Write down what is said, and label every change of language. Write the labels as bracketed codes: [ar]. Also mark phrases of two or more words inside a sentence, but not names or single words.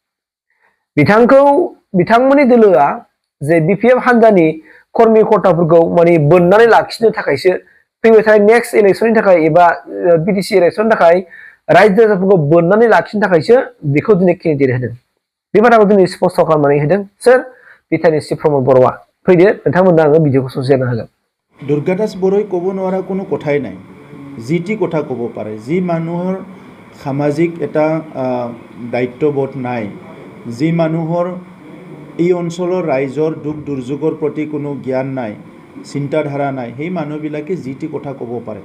[brx] बिथांमोननि दोलोआ जे बिपिएफ हान्जानि कर्मि कर्ताफोरखौ माने बोननानै लाखिनो थाखायसो फैबाय थानाय [en] next election [brx] थाखाय एबा बिटिसि इलेक्सननि थाखाय रायजो राजाफोरखौ बोननानै लाखिनो थाखायसो बेखौ दिनै केन्डिडेट होदों। बे बाथ्राखौ दिनै स्पष्ट खालामनानै होदों सोर? बिटिआरनि चिफ प्रमद बर'आ। फैदो नोंथांमोननो आङो भिडिअखौ ससे होनो हागोन। [as] दुर्गा दास बर'ই ক'ব নোৱাৰা কোনো কথাই নাই। যিটি কথা ক'ব পাৰে। যি মানুহৰ সামাজিক এটা দায়িত্ববোধ নাই, যি মানুহৰ এই অঞ্চলৰ ৰাইজৰ দুখ দুৰ্যোগৰ প্ৰতি কোনো জ্ঞান নাই, চিন্তাধাৰা নাই, সেই মানুহবিলাকে যিটি কথা ক'ব পাৰে।